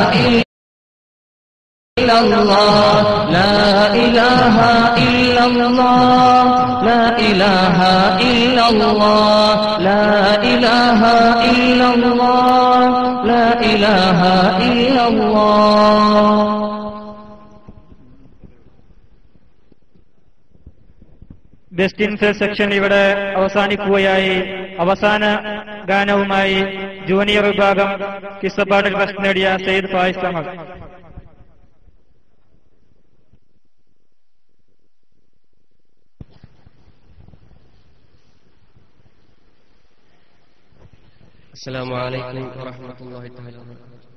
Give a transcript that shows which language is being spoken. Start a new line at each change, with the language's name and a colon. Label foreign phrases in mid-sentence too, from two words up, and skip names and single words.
Arabic: الا اللہ لا الہ الا اللہ لا الہ الا اللہ لا الہ الا اللہ لا الہ الا اللہ
English: best inset section
Malayalam: ഇവിടെ അവസാനിക്കുകയായി. അവസാന ഗാനവുമായി ജൂനിയർ വിഭാഗം കിസ്സപ്പാട്ടിൽ ഫസ്റ്റ് നേടിയ സയ്യിദ് ഫായിസ് അഹമ്മദ്.
Arabic: السلام عليكم ورحمة الله تعالى وبركاته.